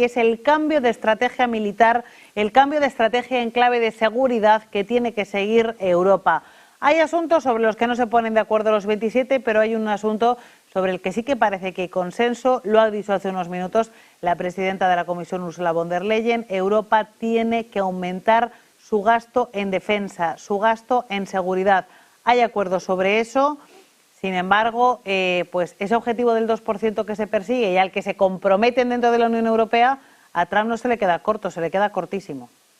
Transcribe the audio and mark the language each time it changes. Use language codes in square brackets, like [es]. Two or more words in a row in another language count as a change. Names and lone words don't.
[es] Es el cambio de estrategia militar, el cambio de estrategia en clave de seguridad que tiene que seguir Europa. Hay asuntos sobre los que no se ponen de acuerdo los 27, pero hay un asunto sobre el que sí que parece que hay consenso. Lo ha dicho hace unos minutos la presidenta de la Comisión, Ursula von der Leyen. Europa tiene que aumentar su gasto en defensa, su gasto en seguridad. Hay acuerdo sobre eso. Sin embargo, pues ese objetivo del 2% que se persigue y al que se comprometen dentro de la Unión Europea, a Trump no se le queda corto, se le queda cortísimo.